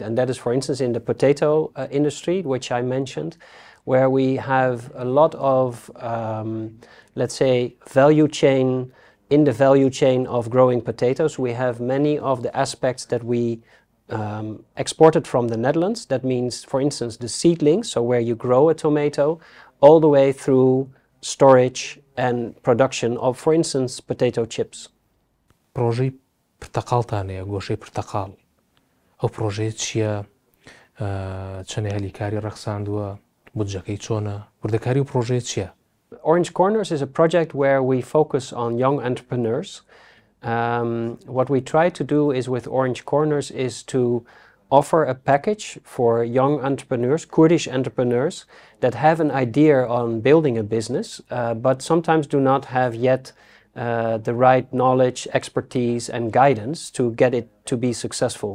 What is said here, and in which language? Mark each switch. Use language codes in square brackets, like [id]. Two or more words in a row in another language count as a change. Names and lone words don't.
[en] And that is, for instance, in the potato industry, which I mentioned, where we have a lot of, let's say, in the value chain of growing potatoes. We have many of the aspects that we exported from the Netherlands. That means, for instance, the seedlings, so where you grow a tomato, all the way through storage and production of, for instance, potato chips. [ckb] پرۆژەی پرتەقاڵتانەیە گۆشەی پرتەقاڵ ئەو پرۆژەیە چییە چەنێ هەلیکاری ڕەخساندووە بودجەکەی چۆنە وردەکاری و پرۆژەیە چییە؟ [en] Orange Corners is a project where we focus on young entrepreneurs. What we try to do is with Orange Corners is to offer a package for young entrepreneurs, Kurdish entrepreneurs, that have an idea on building a business, but sometimes do not have yet the right knowledge, expertise and guidance to get it to be successful.